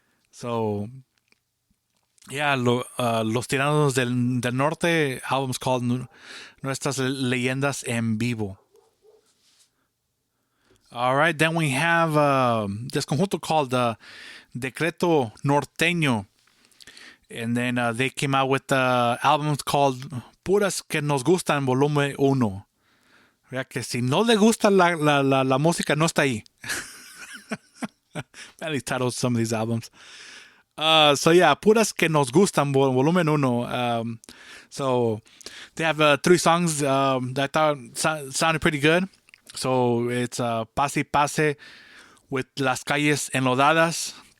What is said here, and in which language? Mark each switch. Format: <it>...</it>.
<en>So yeah, Los Tiranos del Norte album's called Nuestras Leyendas en Vivo. All right, then we have this conjunto called Decreto Norteño. And then they came out with albums called Puras que nos gustan, volumen 1.</en> <es>Vea que si no le gusta la música, no está ahí.</es> <en>Badly titled some of these albums. So yeah, Puras que nos gustan, volumen 1. So they have 3 songs that I thought sounded pretty good. So it's Pase y Pase with Las Calles Enlodadas.</en>